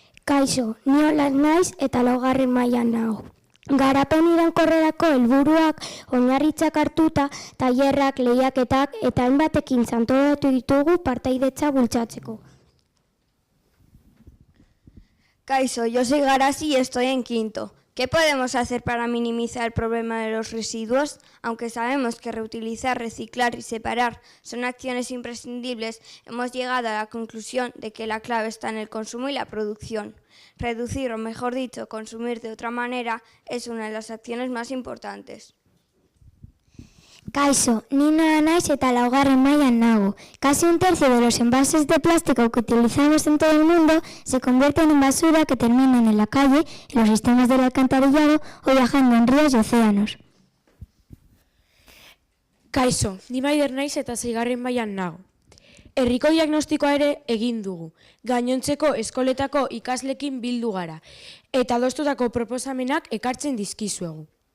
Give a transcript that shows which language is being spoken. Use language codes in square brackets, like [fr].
[eu] Kaixo, ni Olan naiz eta 4. mailan nago. Garapen iraunkorrerako helburuak oinarritzak hartuta, tailerrak, lehiaketak eta hainbat ekintza antolatu ditugu partaidetza bultzatzeko. [es] Kaixo, yo soy Garasi y estoy en 5º. ¿Qué podemos hacer para minimizar el problema de los residuos? Aunque sabemos que reutilizar, reciclar y separar son acciones imprescindibles, hemos llegado a la conclusión de que la clave está en el consumo y la producción. Reducir, o mejor dicho, consumir de otra manera, es una de las acciones más importantes. [eu] Kaixo, ni Noa naiz eta 4. mailan nago. [es] Casi 1/3 de los envases de plástico que utilizamos en todo el mundo se convierten en basura que terminan en la calle, en los sistemas del alcantarillado o viajando en ríos y océanos. [eu] Kaixo, ni Maider naiz eta 6. mailan nago. Herriko diagnostikoa ere egin dugu. Gainontzeko eskoletako ikaslekin bildu gara eta adostutako proposamenak ekartzen dizkizuegu.